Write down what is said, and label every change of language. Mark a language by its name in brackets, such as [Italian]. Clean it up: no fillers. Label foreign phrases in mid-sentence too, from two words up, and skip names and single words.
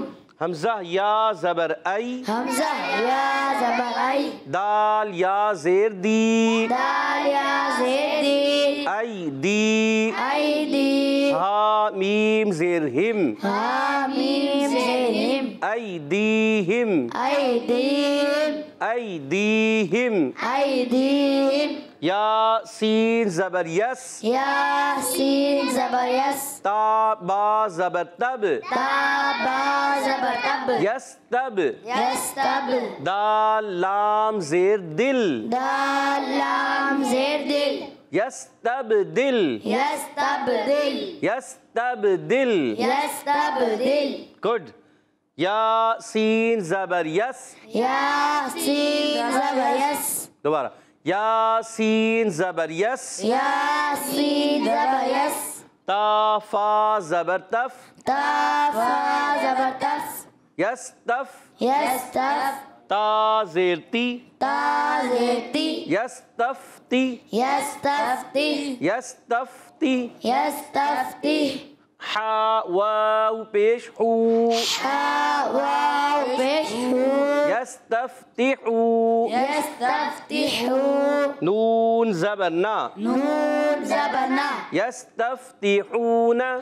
[Urdu] حمزہ یا زبر ای حمزہ یا زبر ای دال یا زیر دی دال یا زیر دی ای دی ایدی ہا میم زیر ہم ہا میم زیر ہم ایدیہم ایدیم ایدیہم ایدیم یا سین زبر یس یا سین زبر یس تا با زبر تب تا با زبر تب یس تب یس تب دال لام زیر دل دال لام زیر دل یس تب دل یس تب دل یس تب دل یس تب دل گڈ یا سین زبر یس یا سین زبر یس دوبارہ یا سین زبر یس یا سین زبر یس تا فا زبر تف تا فا زبر تف یس تف یس تف تا زیر تی تا زیر تی یس تف تی یس تفتی یس تف تی یس تفتی حا واو پیش حو حا واو پیش ہو یستفتحو یستفتحو نون زبر نا نون زبر نا یستفتحون